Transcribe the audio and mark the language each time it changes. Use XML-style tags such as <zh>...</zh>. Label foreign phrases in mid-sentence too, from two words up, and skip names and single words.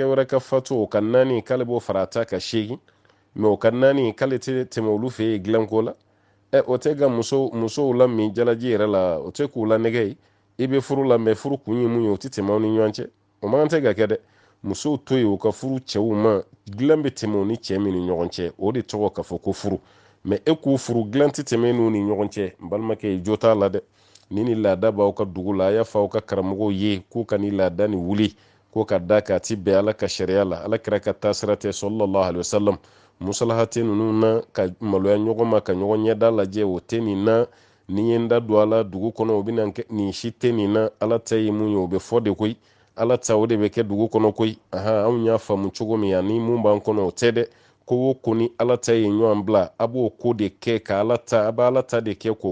<bm>wɛrɛ ka fatu o ka naani k'ale b'o fara a ta ka seegin mɛ o ka naani k'ale tɛ tɛmɛ olu fɛ yen dilanko la o tɛ ka musow la min jalaji yɛrɛ la o tɛ k'u la nɛgɛ ye i bɛ furu la mɛ furu kun ye mun ye o tɛ tɛmɛ aw ni ɲɔgɔn cɛ o man tɛ ka kɛ dɛ musow to yen u ka furu cɛw ma dilan bɛ tɛmɛ o ni cɛ min ni ɲɔgɔn cɛ o de tɔgɔ ka fɔ ko furu mɛ e k'u furu dilan tɛ tɛmɛ n'u ni ɲɔgɔn cɛ n balimakɛ jo t'a la dɛ ni laada b'aw ka dugu la a y'a fɔ aw ka karamɔgɔw ye k'u ka ni laada ni wuli ko ka da ka ti bɛn ala ka sariya la ala kira ka taasira tɛ</bm> <ar>صلى الله عليه وسلم</ar> <bm>musalahate ninnu na ka maloya ɲɔgɔn ma ka ɲɔgɔn ɲɛda lajɛ o tɛ nin na ni ye n da don a la dugu kɔnɔ o bɛna nin si tɛ nin na ala ta ye mun ye o bɛ fɔ de koyi ala ta o de bɛ kɛ dugu kɔnɔ koyi anw y'a faamu cogo min yan ni mun b'an kɔnɔ o tɛ dɛ ko o ko ni ala ta ye ɲɔgɔn bila a b'o ko de kɛ ka ala ta a bɛ ala ta de kɛ k'o</bm>